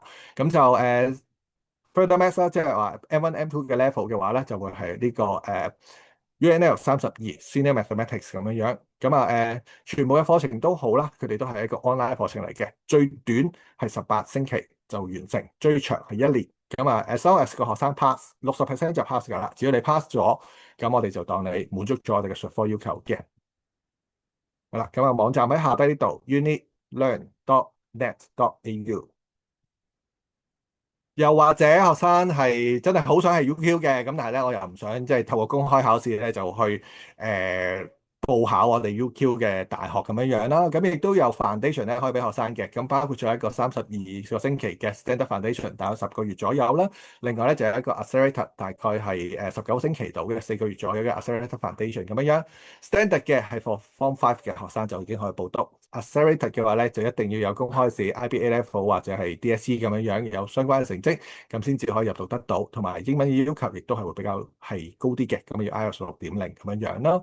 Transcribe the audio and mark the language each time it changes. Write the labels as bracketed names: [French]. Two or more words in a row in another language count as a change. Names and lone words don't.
[Cantonese] 咁就 [English] Further Maths [Cantonese] 啦，即係話 M1、M2 嘅 level 嘅話咧，就會係呢個 UNL 32 Senior Mathematics 咁樣樣。咁啊全部嘅課程都好啦，佢哋都係一個 online 課程嚟嘅，最短係18星期就完成，最長係1年。咁啊 [English] as long as [Cantonese] 個學生 pass 60% 就 pass 㗎啦，只要你 pass 咗，咁我哋就當你滿足咗我哋嘅術科要求嘅。好啦，咁啊網站喺下低呢度 unitlearn.net.au。又或者學生係真係好想係 UQ 嘅，咁但係咧我又唔想即係透過公開考試咧就去報考我哋 UQ 嘅大學咁樣樣啦。咁亦都有 foundation 咧可以俾學生嘅，咁包括咗一個32個星期嘅 [English] standard foundation， [Cantonese] 大概10個月左右啦。另外咧就有一個 accelerator，大概係19星期到嘅4個月左右嘅 [English] accelerator foundation [Cantonese] 咁樣樣。standard 嘅係 [English] for Form 5 [Cantonese] 嘅學生就已經可以報讀。accelerator 嘅話咧就一定要有公開試 IB A Level 或者係 DSE 咁樣樣有相關嘅成績，咁先至可以入讀得到。同埋英文要求亦都係會比較係高啲嘅，咁要 IELTS 6.0咁樣樣咯。